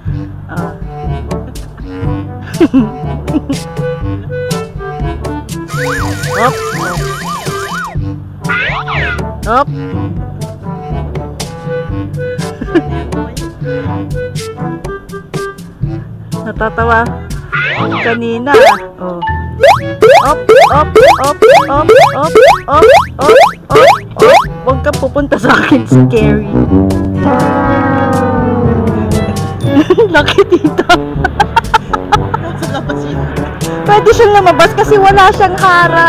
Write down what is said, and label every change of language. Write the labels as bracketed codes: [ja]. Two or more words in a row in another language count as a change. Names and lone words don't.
[tl] Hop. Hop. Natatawa kanina. Oh. Op, op, op, op, op, op, op, op, op. Huwag ka pupunta sa akin, scary. Laki dito. Pwede siyang lumabas kasi wala siyang harang.